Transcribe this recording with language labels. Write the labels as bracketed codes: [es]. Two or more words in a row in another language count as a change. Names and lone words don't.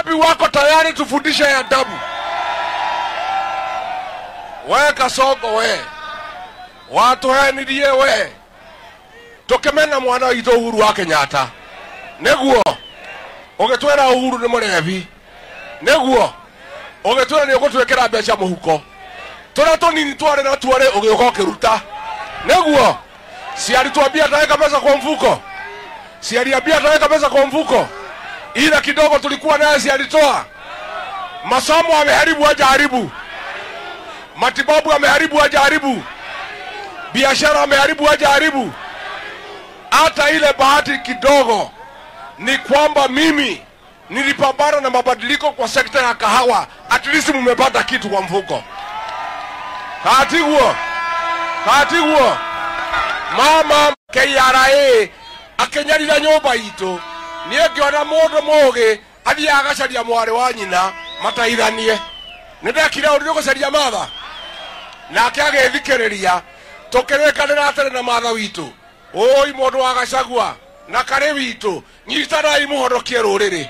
[sw] wako tayari tufundishe adabu? We Kasongo we. Watu henirie we. [ki] Tukimena mwana witũ Uhuru wa Kenyatta. Nĩguo. Ũgĩtwĩra Uhuru nĩ mũrebi. Nĩguo. Ũgĩtwĩra nĩ ũgũtwĩkĩra mbeca mũhuko. Tũrĩa tũnini twarĩ na tuarĩ ũgĩũka ũkĩruta. Nĩguo. [sw] Siari tuambia ataweka pesa kwa mfuko. Siari ambia ataweka pesa kwa mfuko. Ila kidogo tulikuwa naye sialitoa. Masomo ameharibu hajaharibu. Matibabu ameharibu hajaharibu. Biashara ameharibu hajaharibu. Hata ile bahati kidogo ni kwamba mimi nilipambana na mabadiliko kwa sekta ya kahawa. [en] At least [sw] mmepata kitu kwa mfuko. Kati huo. [ki] Mama KRA akenyarira nyumba itu ni ngiona mundu mugi athie agacaria mwari wa nyina mataithanie. Nindekire undu gucaria matha nake agethikiriria tukirikanira atari na matha witu. Oi mundu wa Gachagua na kare witu nyitarai muhonokie ruriri.